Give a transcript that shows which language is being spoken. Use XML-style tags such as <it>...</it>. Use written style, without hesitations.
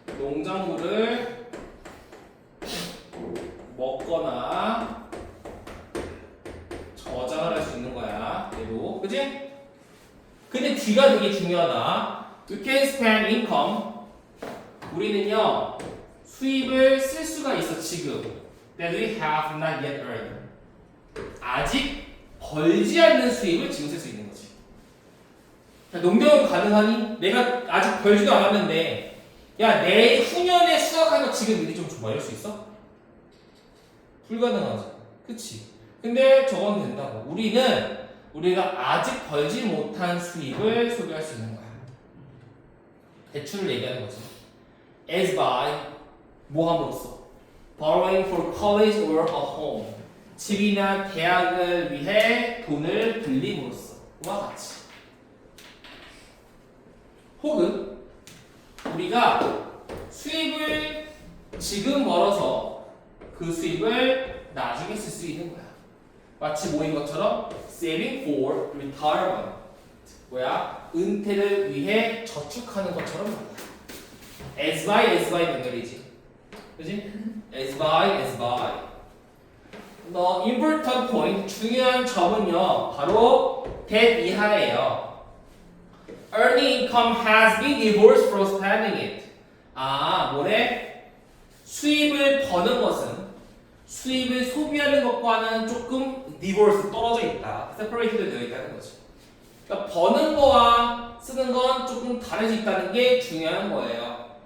<ko>농작물을 먹거나 저장을 할 수 있는 거야. 얘도. 그지? 근데 뒤가 되게 중요하다.</ko> <en>We can spend income.</en> <ko>우리는요, 수입을 쓸 수가 있어, 지금.</ko> <en>That we have not yet earned.</en> <ko>아직 벌지 않는 수입을 지금 쓸 수 있는 거지. 농경은 가능하니? 내가 아직 벌지도 않았는데, 야, 내후년에 수확한 거 지금 미리 좀 줘봐. 이럴 수 있어? 불가능하지. 그치? 근데 저건 된다고. 우리가 아직 벌지 못한 수입을 소비할 수 있는 거야. 대출을 얘기하는 거지.</ko> <en>As by,</en> <ko>뭐 함으로써?</ko> <en>Borrowing for college or a home.</en> <ko>집이나 대학을 위해 돈을 빌림으로써. 와 같이. 혹은 우리가 수입을 지금 벌어서 그 수입을 나중에 쓸 수 있는 거야. 마치 뭐인 것처럼</ko> <en>saving for retirement.</en> <ko>뭐야? 은퇴를 위해 저축하는 것처럼 말이야.</ko> <en>as by</en> <ko>연결이지. 그지? as by.</ko> <en>The important point,</en> <ko>중요한 점은요, 바로 that 이하예요.</ko> <en>Earning income has been divorced from spending it.</en> <ko>뭐래? 수입을 버는 것은 수입을 소비하는 것과는 조금 divorce, 떨어져 있다. separated 되어 있다는 거지. 그러니까 버는 거와 쓰는 건 조금 다를 수 있다는 게 중요한 거예요.</ko>